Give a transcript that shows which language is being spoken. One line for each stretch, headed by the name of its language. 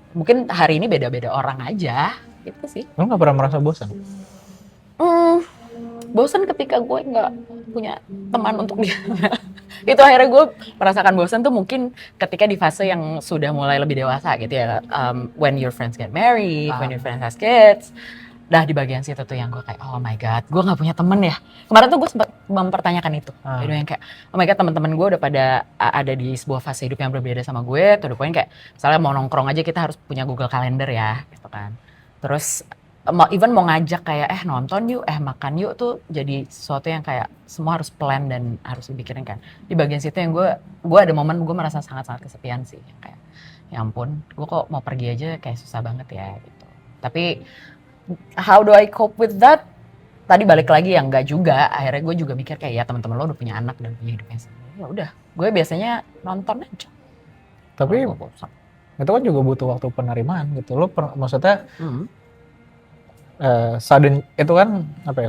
Indonesian: Mungkin hari ini beda-beda orang aja gitu sih. Lu nggak pernah merasa bosan? Bosan ketika gue nggak punya teman untuk dia. Itu akhirnya gue merasakan bosan tuh mungkin ketika di fase yang sudah mulai lebih dewasa gitu ya.
English: When your friends get married, when your friends has kids.
Indonesian: Dah di bagian situ tuh yang gue kayak
English: oh my god,
Indonesian: gue nggak punya temen ya. Kemarin tuh gue sempat mempertanyakan itu. Jadi yang kayak
English: oh my god,
Indonesian: teman-teman gue udah pada ada di sebuah fase hidup yang berbeda sama gue. Tuh poin kayak misalnya mau nongkrong aja kita harus punya Google Calendar ya gitu kan. Terus mau ngajak kayak nonton yuk, makan yuk tuh jadi sesuatu yang kayak semua harus plan dan harus dipikirin kan. Di bagian situ yang gue ada momen gue merasa sangat-sangat kesepian sih. Kayak ya ampun, gue kok mau pergi aja kayak susah banget ya gitu. Tapi
English: how do I cope with that?
Indonesian: Tadi balik lagi yang enggak juga. Akhirnya gue juga mikir kayak ya teman-teman lo udah punya anak dan punya hidupnya sendiri. Ya udah, gue biasanya nonton aja. Tapi itu kan juga butuh waktu penerimaan gitu. Lo maksudnya sudden itu kan apa ya?